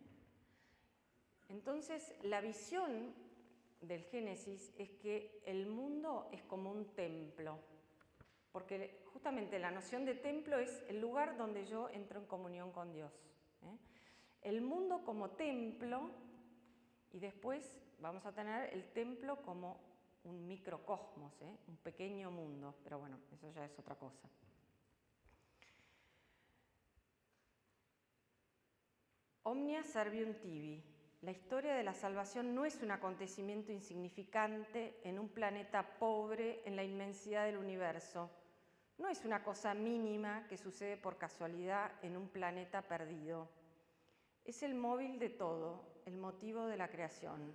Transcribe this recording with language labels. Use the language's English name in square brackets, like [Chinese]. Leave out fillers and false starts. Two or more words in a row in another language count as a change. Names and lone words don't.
[Spanish] Entonces, la visión del Génesis es que el mundo es como un templo, porque justamente la noción de templo es el lugar donde yo entro en comunión con Dios, ¿eh? El mundo como templo, y después vamos a tener el templo como un microcosmos, ¿eh? Un pequeño mundo, pero bueno, eso ya es otra cosa. [Latin] Omnia servium tibi. [Spanish] La historia de la salvación no es un acontecimiento insignificante en un planeta pobre en la inmensidad del universo. No es una cosa mínima que sucede por casualidad en un planeta perdido. Es el móvil de todo, el motivo de la creación.